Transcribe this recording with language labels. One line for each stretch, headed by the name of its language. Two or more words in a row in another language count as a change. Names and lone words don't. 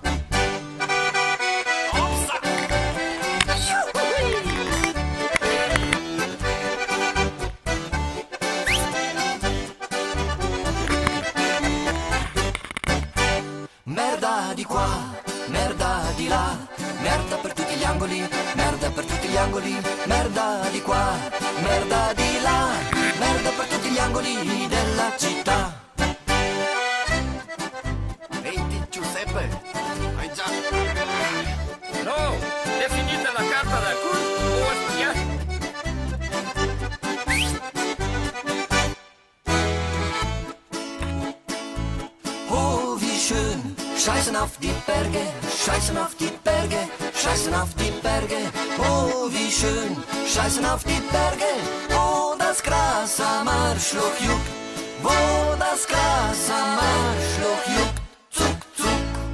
Italian: Merda di qua, merda di là, merda per tutti gli angoli, merda per tutti gli angoli, merda di qua, merda di là, merda per tutti gli angoli della città. Ehi, Giuseppe, hai già... No, è finita la carta da cul o a studiare?
German: Oh, wie schön, scheißen auf die Berge, scheißen auf die Berge, scheißen auf die Berge. Oh, wie schön, scheißen auf die Berge, wo das Gras am Arschloch juckt, wo das Gras am Arschloch juckt, zuck, zuck.